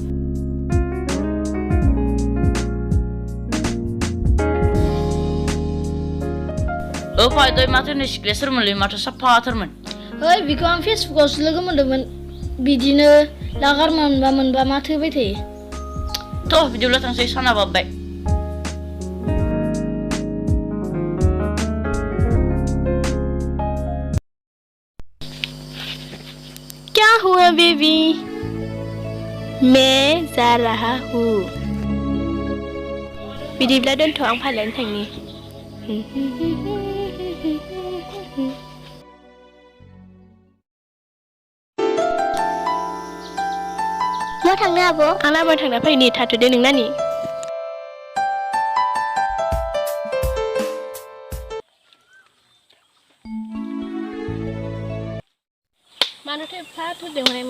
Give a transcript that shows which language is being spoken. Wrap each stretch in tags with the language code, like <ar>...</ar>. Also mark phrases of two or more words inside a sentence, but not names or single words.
<brx>फै दय माथो होनो सिख्लाया सोरमोनलै माथो साफाथारमोन ओइ बिखौ आं फेसबुकावसो लोगो मोन्दोंमोन बिदिनो लागार मोनबा माथो होबाय थायो थ' बिदिब्ला थांसै साना बाब्बाय</brx> <hi>क्या हुआ बेबी मैं जा रहा हूँ</hi> <brx>बिदिब्ला दोनथ' आं फालायनो थांनि मा थांनो आब' आं लामा थांना फैनि थाथ'दो नों नानि मानोथो एफा थुदोंमोन</brx>